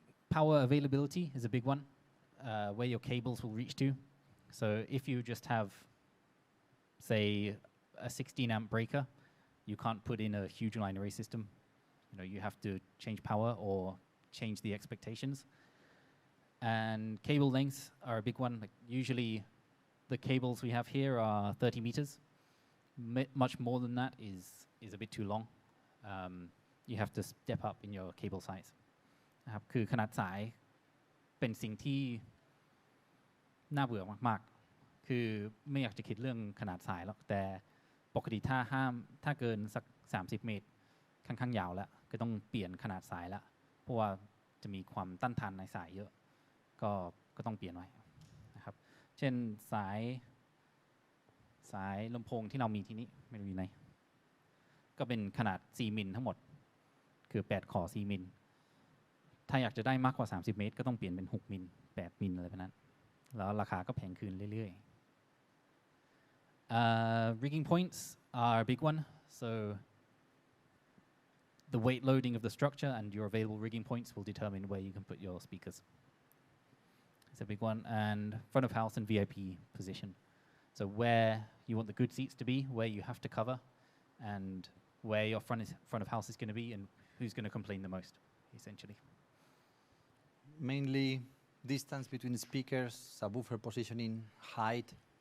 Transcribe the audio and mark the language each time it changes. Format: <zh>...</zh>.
<en>power availability is a big one where your cables will reach to so if you just have say a 16 amp breaker you can't put in a huge line array system you know you have to change power or change the expectations and cable lengths are a big one like usually the cables we have here are 30 meters. Much more than that is a bit too long. You have to step up in your cable size.</en> <th>นะครับคือขนาดสายเป็นสิ่งที่น่าเบื่อมากๆคือไม่อยากจะคิดเรื่องขนาดสายหรอกแต่ปกติถ้าเกินสัก30 เมตร ค่อนข้างยาวแล้วก็ต้องเปลี่ยนขนาดสายแล้วเพราะว่าจะมีความต้านทานในสายเยอะก็ต้องเปลี่ยนไว้นะครับเช่นส ายลำโพงที่เรามีที่นี้ไม่รู้อยู่ไหนก็เป็นขนาด4มิลทั้งหมดคือ8ขอ4มิลถ้าอยากจะได้มากกว่า30เมตรก็ต้องเปลี่ยนเป็น6มิล8มิลอะไรแบบนั้นแล้วราคาก็แพงขึ้นเรื่อยๆ</th> <en>rigging points are a big one so the weight loading of the structure and your available rigging points will determine where you can put your speakers. It's a big one. And front of house and VIP position. So where you want the good seats to be, where you have to cover, and where your front of house is going to be, and who's going to complain the most, essentially. Mainly distance between the speakers, subwoofer positioning, height.</en>